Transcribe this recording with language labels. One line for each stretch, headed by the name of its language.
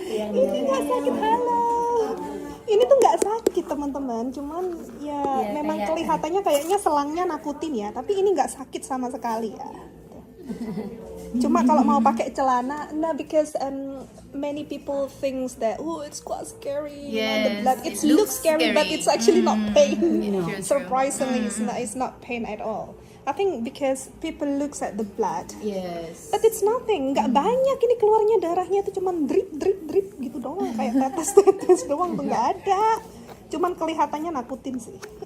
Indonesian: Ini nggak sakit, halo. Ini tuh nggak sakit teman-teman. Cuman ya memang kelihatannya kayaknya selangnya nakutin ya. Tapi ini nggak sakit sama sekali ya. Cuma kalau mau pakai celana,
English: nah because many people thinks that it's quite scary, the blood. It looks scary, but it's actually not pain. Surprisingly, it's not pain at all. I think because people looks at the blood, Yes. but it's nothing.
Indonesian: Nggak banyak ini keluarnya darahnya itu cuman drip gitu doang, kayak tetes doang tuh nggak ada. Cuman kelihatannya nakutin sih.